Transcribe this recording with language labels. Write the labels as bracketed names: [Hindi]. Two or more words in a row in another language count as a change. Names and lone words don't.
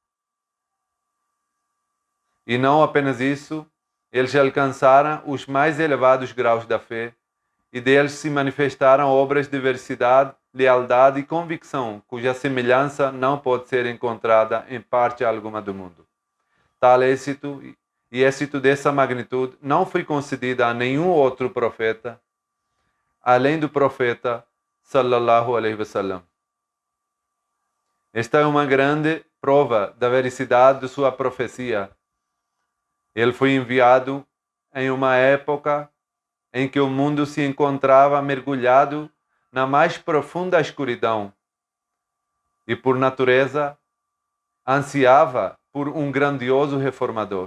[Portuguese] E não apenas isso, eles alcançaram os mais elevados graus da fé, e deles se manifestaram obras de diversidade, lealdade e convicção, cuja semelhança não pode ser encontrada em parte alguma do mundo. Tal êxito e êxito dessa magnitude não foi concedida a nenhum outro profeta, além do profeta [Arabic] صلى الله عليه وسلم. [Portuguese] Esta é uma grande prova da veracidade de sua profecia. Ele foi enviado em uma época em que o mundo se encontrava mergulhado na mais profunda escuridão e, por natureza, ansiava por um grandioso reformador.